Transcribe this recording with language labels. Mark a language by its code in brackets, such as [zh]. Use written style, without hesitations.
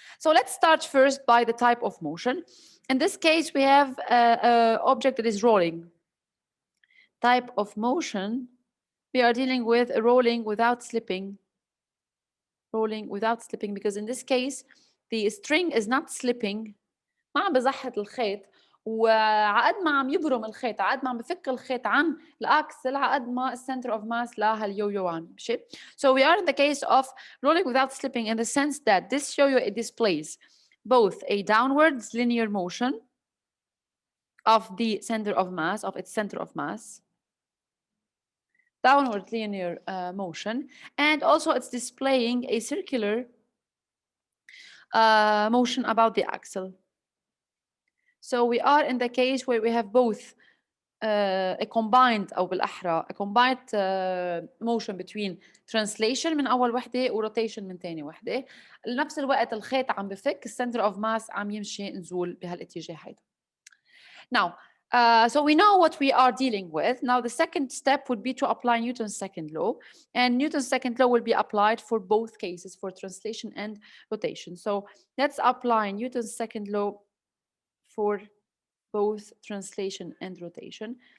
[en] So let's start first by the type of motion. In this case, we have an object that is rolling. Type of motion, we are dealing with a rolling without slipping. Rolling without slipping, because in this case, the string is not slipping. [ar] ما عم بزحط الخيط، وعقد ما عم يبرم الخيط، عقد ما عم بفك الخيط عن الأكسل، عقد ما الcenter of mass لهاليو-يو عم يمشي. [en] So we are in the case of rolling without slipping in the sense that this yo-yo, it displays both a downwards linear motion of the center of mass, of its center of mass, downward linear motion, and also it's displaying a circular motion about the axle. So we are in the case where we have both a combined [ar] أو بالأحرى [en] a combined motion between translation [ar] من أول وحدة [en] و rotation [ar] من تاني وحدة. لنفس الوقت الخيط عم بفك، الcenter of mass عم يمشي نزول بهالاتجاه هيدا. Now [en] So we know what we are dealing with. Now the second step would be to apply Newton's second law. And Newton's second law will be applied for both cases, for translation and rotation. So let's apply Newton's second law for both translation and rotation.